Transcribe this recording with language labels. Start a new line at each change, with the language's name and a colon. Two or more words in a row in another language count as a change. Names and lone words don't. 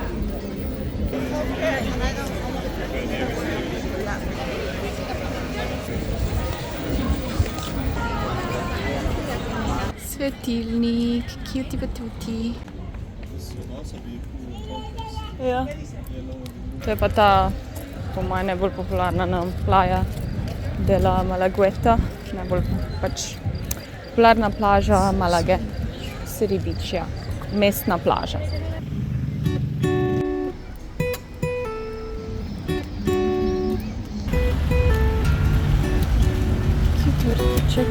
Slovenian: Svetilnik,
English: cutie patuti.
Slovenian: Ja. To je pa ta, po mojem, najbolj popularna playa de la Malagueta, najbolj pač popularna plaža Malage, City Beach, ja, mestna plaža. Cute vrtiček.